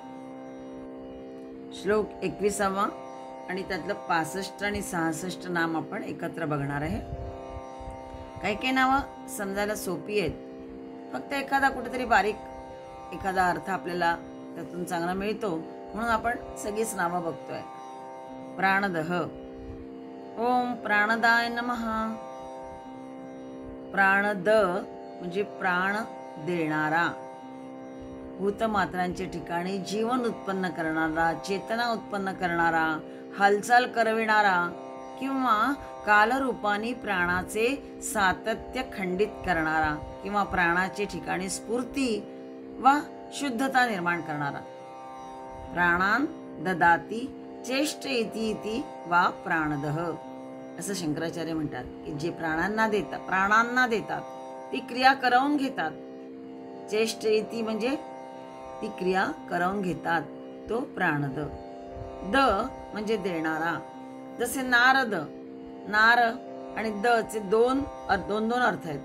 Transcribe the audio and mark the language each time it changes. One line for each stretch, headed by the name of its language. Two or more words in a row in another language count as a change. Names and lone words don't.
Marathi: श्लोक 21 आणि त्यातलं 65 आणि 66 नाम आपण एकत्र बघणार आहे. काही काही नावं समजायला सोपी आहेत, फक्त एखादा कुठेतरी बारीक एखादा अर्थ आपल्याला त्यातून चांगला मिळतो म्हणून आपण सगळीच नावं बघतोय.
Sanskrit: प्राणदह. ओम प्राणदाय नमः.
Marathi: प्राणद म्हणजे प्राण देणारा, भूतमात्रांच्या ठिकाणी जीवन उत्पन्न करणारा, चेतना उत्पन्न करणारा, हालचाल करविणारा किंवा कालरूपाने प्राणाचे सातत्य खंडित करणारा किंवा प्राणाचे ठिकाणी स्फूर्ती वा शुद्धता निर्माण करणारा.
Sanskrit: प्राणान ददाती चेष्टयति वा प्राणदह
Marathi: असं शंकराचार्य म्हणतात की जे प्राणांना देतात ती क्रिया करवून घेतात. चेष्टयति म्हणजे ती क्रिया करवून घेतात, तो प्राणद. द म्हणजे देणारा. जसे नारद, नार आणि द चे दोन अर्थ आहेत.